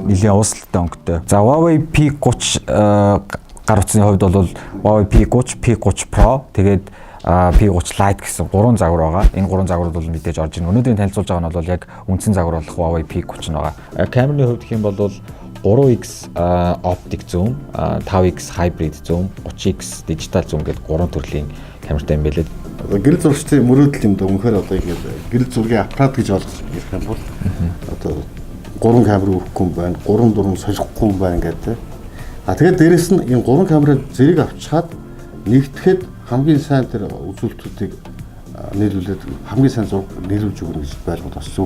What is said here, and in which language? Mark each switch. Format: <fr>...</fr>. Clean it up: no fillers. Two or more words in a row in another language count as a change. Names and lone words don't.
<mn>Нэлээд уусалттай өнгөтэй. За Huawei P30 гар утасны хувьд бол Huawei P30, P30 Pro тэгээд P30 Lite гэсэн 3 загвар байгаа. Энэ 3 загварууд бол мэдээж орж ирнэ. Өнөөдрийн танилцуулж байгаа нь бол яг үндсэн загвар болох Huawei P30 байгаа. Камерны хувьд гэх юм бол</mn> <en>3x optic zoom, 5x hybrid zoom, 30x digital zoom</en> <mn>гэдэг 3 төрлийн камертай юм байлээ. Гэрэл зурагчдын мөрөөдөл юм да үнэхээр одоо ингэ гэрэл зургийн аппарат гэж ойлгож ирэх юм бол одоо 3 камер өгөхгүй юм байна, 3 дурам солихгүй юм байна гэдэг. Тэгээд дээрэс нь энэ 3 камерын зэрэг авчаад нэгтгэхэд хамгийн сайн тэр үзүүлэлтүүдийг нийлүүлээд хамгийн сайн зураг нийлүүлж өгнө гэж байлгад бас зөв.</mn>